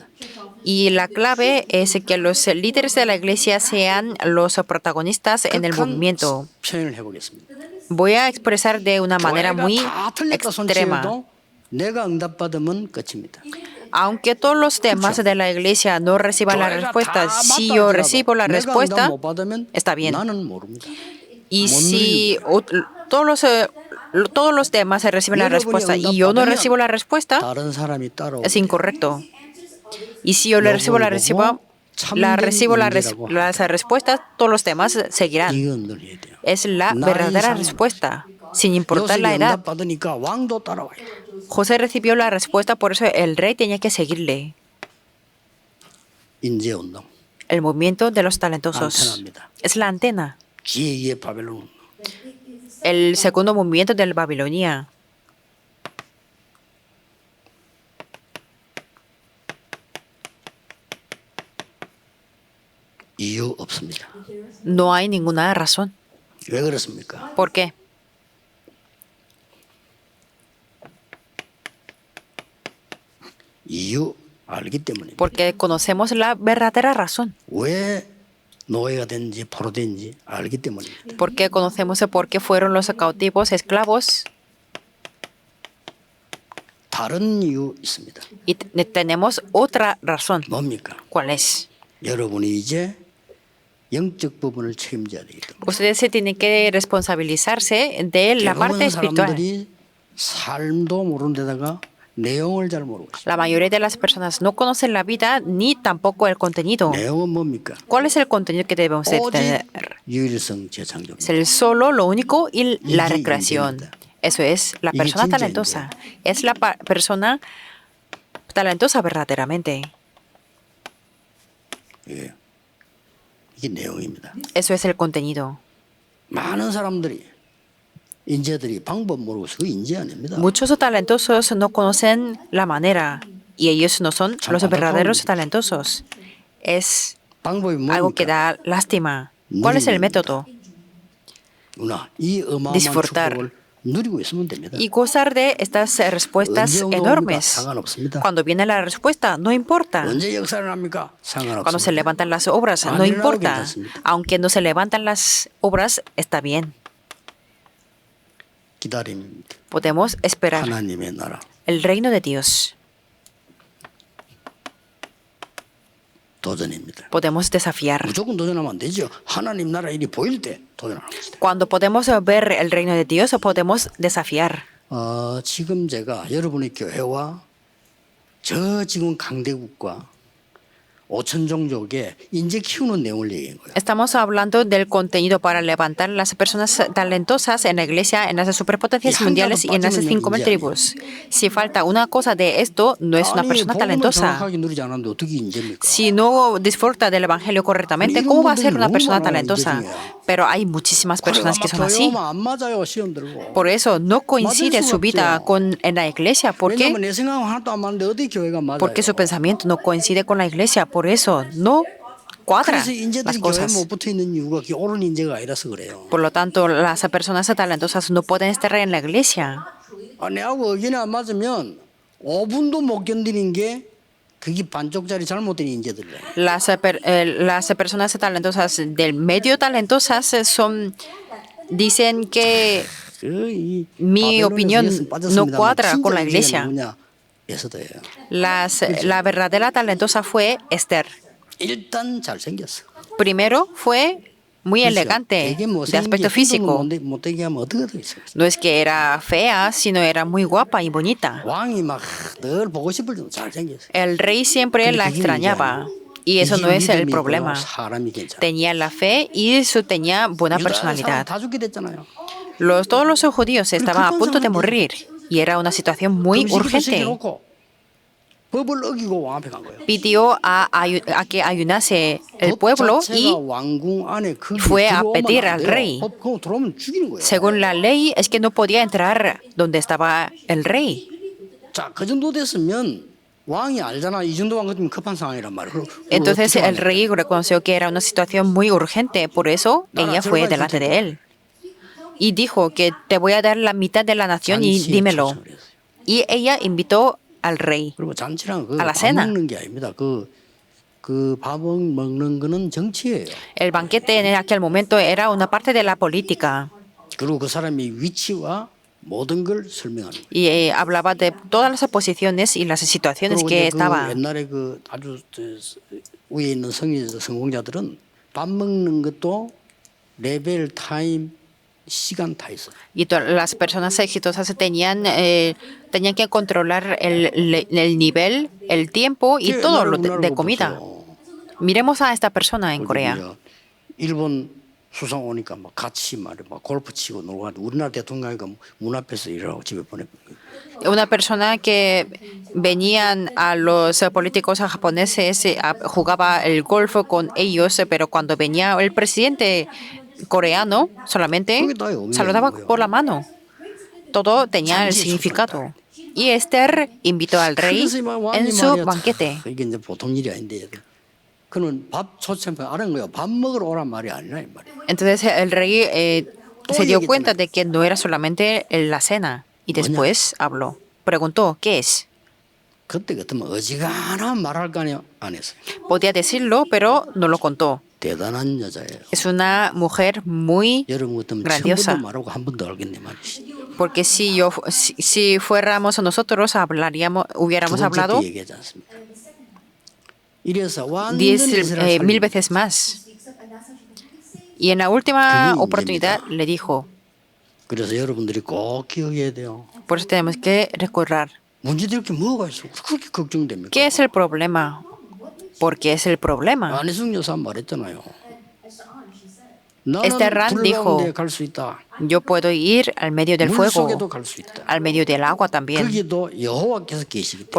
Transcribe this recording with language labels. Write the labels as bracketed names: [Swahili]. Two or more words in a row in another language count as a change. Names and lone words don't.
[Spanish] Y la clave es que los líderes de la iglesia sean los protagonistas en el [Korean] 극한 [Spanish] movimiento. [Korean] 표현을 해보겠습니다. [Spanish] Voy a expresar de una manera [Korean] 교회가 [Spanish] muy [Korean] 다 틀렸다 [Spanish] extrema. [Korean] 손치해도 내가 응답받으면 끝입니다. [Spanish] Aunque todos los temas de la iglesia no reciban la respuesta, si yo recibo la respuesta, está bien. [Korean] 나는 모릅니다. [Spanish] Y si todos los temas se reciben la respuesta y yo no recibo la respuesta, [Korean] 다른 사람이 따로 [Spanish] es incorrecto. Y si yo le recibo las respuestas, todos los temas seguirán. [Korean] 이건 늘 해야 돼요. [Spanish] Es la verdadera respuesta, sin importar la [Korean] 요셉이 [Spanish] edad. [Korean] 응답받으니까 왕도 따라와요. [Spanish] José recibió la respuesta, por eso el rey tenía que seguirle. [Korean] 인재 운동. [Spanish] El movimiento de los talentosos [Korean] 안테나입니다. [Spanish] es la antena. [Korean] 제2의 바벨론 운동. [Spanish] El segundo movimiento de la Babilonia. [Korean] 이유 없습니다. [Spanish] No hay ninguna razón. [Korean] 왜 그렇습니까? [Spanish] ¿Por qué? [Korean] 이유 알기 때문입니다. [Spanish] Porque conocemos la verdadera razón. [Korean] 왜 노예가 된지 포로된지 알기 때문입니다. [Spanish] Porque conocemos el por qué fueron los cautivos esclavos [Korean] 다른 이유 있습니다. [Spanish] y tenemos otra razón. [Korean] 뭡니까? [Spanish] ¿Cuál es? [Korean] 여러분이 이제 영적 부분을 책임져야 되기 때문에 [Spanish] Ustedes se tienen que responsabilizarse de la parte [Korean] 대부분 [Spanish] espiritual. [Korean] 사람들이 삶도 모르는 데다가 내용을 잘 모르고 있습니다. [Spanish] La mayoría de las personas no conocen la vida ni tampoco el contenido. [Korean] 내용은 뭡니까? [Spanish] ¿Cuál es el contenido que debemos de [Korean] 오직 [Spanish] tener? [Korean] 유일성 재창조입니다. [Spanish] Es el solo, lo único y la [Korean] 이게 [Spanish] recreación. [Korean] 인재입니다. [Spanish] Eso es la [Korean] 이게 [Spanish] persona [Korean] 진짜 [Spanish] talentosa. Es la persona talentosa verdaderamente. [Korean] 예. 이게 내용입니다. [Spanish] Eso es el contenido. [Korean] 많은 사람들이 인재들이 방법 모르고 있어. 그 인재 아닙니다. [Spanish] Muchos talentosos no conocen la manera y ellos no son los verdaderos talentosos. Es [Korean] 방법이 [Spanish] algo que [Korean] 뭡니까? [Spanish] da lástima. ¿Cuál es el método? [Korean] 누나, 이 어마어마한 [Spanish] Disfrutar. [Korean] 축복을 누리고 있으면 됩니다. [Spanish] Y gozar de estas respuestas [Korean] 언제 옵니까? [Spanish] enormes. [Korean] 상관없습니다. [Spanish] Cuando viene la respuesta, no importa. [Korean] 언제 역사를 합니까? [Spanish] Cuando se [Korean] 상관없습니다. [Spanish] levantan las obras, no [Korean] 아니라도 [Spanish] importa. [Korean] 괜찮습니다. [Spanish] Aunque no se levantan las obras, está bien. [Korean] 기다림입니다. [Spanish] Podemos esperar [Korean] 하나님의 나라. [Spanish] el reino de Dios. [Korean] 도전입니다. [Spanish] Podemos desafiar. [Korean] 무조건 도전하면 안 되죠. 하나님 나라 일이 보일 때 도전하는 것이다. [Spanish] Cuando podemos ver el reino de Dios, podemos desafiar. [Korean] 지금 제가 여러분의 교회와 저 지금 강대국과 5천 종족에 인재 키우는 내용을 얘기한 거예요. [Spanish] Estamos hablando del contenido para levantar las personas talentosas en la iglesia, en las superpotencias mundiales y en las 5.000 tribus. Si falta una cosa de esto, no es una persona [Korean] 복음을 [Spanish] talentosa. [Korean] 정확하게 누리지 않았는데 어떻게 인재입니까? [Spanish] Si no disfruta del evangelio correctamente, ¿cómo va a ser una persona talentosa? Pero hay muchísimas personas que son así. [Korean] 안 맞아요, 시험 들고. [Spanish] Por eso no coincide su vida con en la iglesia. ¿Por qué? [Korean] 왜냐면 내 생각은 하나도 안 맞는데 어디 교회가 맞아요? [Spanish] Porque su pensamiento no coincide con la iglesia. Por eso no cuadra [Korean] 그래서 [Spanish] las [Korean] 인재들이 교회에 [Spanish] cosas. [Korean] 못 붙어 있는 이유가 옳은 인재가 아니라서 그래요. [Spanish] Por lo tanto, las personas talentosas no pueden estar en la iglesia. [Korean] 내하고 의견이 안 맞으면 5분도 못 견디는 게 그게 반쪽짜리 잘못된 인재들이에요. [Spanish] Las personas talentosas del medio talentosas dicen que mi opinión no cuadra con la iglesia. La verdadera talentosa fue Esther. [Korean] 일단 잘생겼어. [Spanish] Primero fue muy elegante de aspecto físico. [Korean] 못되게 하면 어떻게 되겠어요? [Spanish] No es que era fea, sino era muy guapa y bonita. [Korean] 왕이 막 늘 보고 싶을 정도 잘생겼어. [Spanish] El rey siempre la extrañaba. Y eso no es el problema. [Korean] 사람이 괜찮아. [Spanish] Tenía la fe y tenía buena personalidad. [Korean] 다 죽게 됐잖아요. [Spanish] Todos los judíos estaban a punto de morir y era una situación muy urgente. [Korean] 법을 어기고 왕 앞에 간 거예요. [Spanish] Pidió a que ayunase el pueblo y fue a pedir al rey. [Korean] 들어오면 죽이는 거예요. [Spanish] Según la ley, es que no podía entrar donde estaba el rey. [Korean] 자, 그 정도 됐으면 왕이 알잖아. 이 정도 왕 같으면 급한 상황이란 말이에요. [Spanish] Entonces el rey reconoció que era una situación muy urgente, por eso ella fue delante de él. Y dijo que te voy a dar la mitad de la nación y dímelo. Y ella invitó al rey [Korean] 그리고 잔치랑 [Spanish] a la [Korean] 밥 [Spanish] cena. [Korean] 먹는 게 아닙니다. 밥 먹는 거는 정치예요. [Spanish] El banquete en aquel momento era una parte de la política [Korean] 그리고 그 사람이 위치와 모든 걸 설명하는 거예요. [Spanish] y hablaba de todas las posiciones y las situaciones [Korean] 그리고 [Spanish] que [Korean] 이제 [Spanish] estaba. [Korean] 옛날에 아주 위에 있는 성공자들은 밥 먹는 것도 레벨, 타임, 시간 다 있어요. [Spanish] Y las personas exitosas tenían que controlar el nivel, el tiempo y todo lo de comida. Miremos a esta persona en Corea. [Korean] 일본 수상 오니까 막 같이 막 골프 치고 놀고 하는데 우리나라 대통령이가 문 앞에서 일하고 집에 보내버린 거예요. [Spanish] Una persona que venían a los políticos japoneses, jugaba el golf con ellos, pero cuando venía el presidente coreano, solamente saludaba por la mano. Todo tenía el significado. Y Esther invitó al rey en su banquete. [Korean] 이게 이제 보통 일이 아닌데 그는 밥 초청표 알은 거예요. 밥 먹으러 오란 말이 아니라 이 말이에요. [Spanish] Entonces el rey se dio cuenta de que no era solamente la cena y después habló. Preguntó, ¿qué es? [Korean] 그때 같으면 어지간한 말할 거 아니야 안 했어요. [Spanish] Podía decirlo, pero no lo contó. [Korean] 대단한 여자예요. [Spanish] Es una mujer muy [Korean] 여러분 같으면 [Spanish] grandiosa. [Korean] 처음부터 말하고 한 번 더 알겠네 말이지. [Spanish] Porque si fuéramos nosotros, hubiéramos hablado [Korean] 얘기하지 않습니까? 이래서 완전히 [Spanish] 10,000 veces más. Y en la última oportunidad le dijo, [Korean] 그래서 여러분들이 꼭 기억해야 돼요. [Spanish] por eso tenemos que recordar, [Korean] 문제될 게 뭐가 있어? 그렇게 걱정됩니까? [Spanish] ¿Qué es el problema? ¿Por qué es el problema? [Korean] 안희숙 여사 말했잖아요. [Spanish] Este [Korean] 나는 [Spanish] Ran [Korean] 불 [Spanish] dijo, [Korean] 가운데 갈 수 있다. [Spanish] yo puedo ir al medio del [Korean] 물 속에도 [Spanish] fuego, [Korean] 갈 수 있다. [Spanish] al medio del agua también, [Korean] 거기도 여호와께서 계시기 때문에.